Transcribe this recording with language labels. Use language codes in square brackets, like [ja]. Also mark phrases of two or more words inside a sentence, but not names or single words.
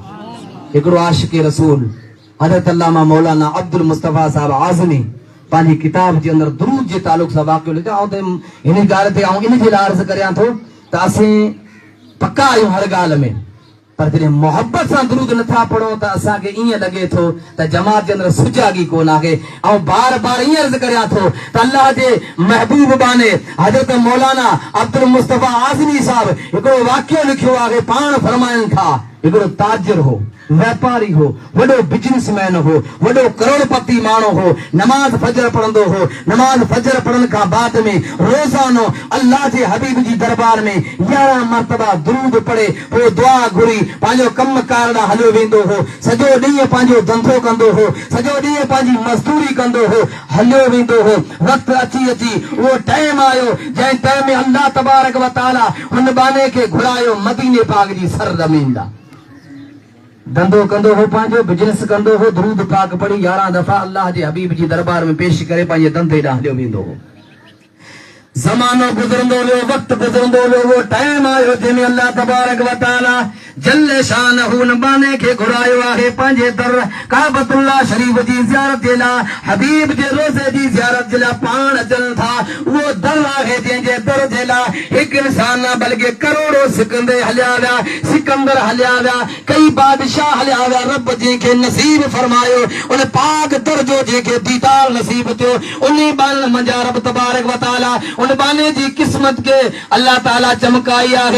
[sd] हिकिड़ो आशिक़ रसूल हज़रत अल्लामा मौलाना अब्दुल मुस्तफ़ा साहब आज़मी पंहिंजी किताब जे अंदरि दुरूद जे तालुक़ सां वाक़ियो लिखियो ऐं हिन ॻाल्हि ते इन जे लाइ अर्ज़ु करियां थो त असीं पका आहियूं हर ॻाल्हि में पर जॾहिं मोहबत सां दुरूद नथा पढ़ूं त असांखे ईअं लॻे थो त जमात जे अंदरि सुजागी कोन आहे। ऐं बार बार ईअं अर्ज़ु करियां थो त अल्लाह जे महबूब बाने हज़रत मौलाना अब्दुल मुस्तफ़ा आज़मी साहब हिकिड़ो वाक़ियो लिखियो आहे पाण फरमाइनि था हिकिड़ो ताजिर हो व्यापारी हो वॾो बिजनेसमैन हो वॾो करोड़पति माण्हू हो नमाज़ फजर पढ़ंदो हो नमाज़ फजर पढ़ण खां बाद में रोज़ानो अल्लाह जे हबीब जी दरबार में 11 मरतबा दुरूद पढ़े पोइ दुआ घुरी पंहिंजो कम कार ॾांहुं हलियो वेंदो हो सॼो ॾींहुं पंहिंजो धंधो कंदो हो सॼो ॾींहुं पंहिंजी मज़दूरी कंदो हो हलियो वेंदो हो। वक़्तु अची उहो टाइम आयो जंहिं टाइम में अल्लाह [ar] تبارك وتعالى [sd] हुन बाने खे घुरायो मदीने पाक जी सरज़मीन ॾांहुं धंधो कंदो हो पंहिंजो बिजनेस कंदो हो दुरूद पाक पढ़ी 11 दफ़ा अल्लाह जे हबीब जी दरबार में पेश करे पंहिंजे धंधे ॾांहुं हलियो वेंदो हो। ज़मानो गुज़रंदो वियो वक़्तु गुज़रंदो वियो वो टाइम आयो जंहिंमें अल्लाह [ar] تبارك وتعالى جلّ شان [sd] हुन बाने खे घुरायो आहे पंहिंजे दर काबतुल्लाह शरीफ जी ज़ियारत जे लाइ हबीब जे रोज़े जी ज़ियारत जे लाइ पाण अचनि था। उहो दर आहे जंहिंजे दर जे लाइ हिकु इंसान न बल्कि करोड़ो सिकंदर हलिया विया कई बादशाह हलिया विया रब जंहिंखे नसीब फरमायो उन पाक दर जो जंहिंखे दीदार नसीब थियो उन बान मंझा [ar] رب تبارك وتعالى [sd] उन बाने जी क़िस्मत के अल्लाह ताला चमकाई आहे।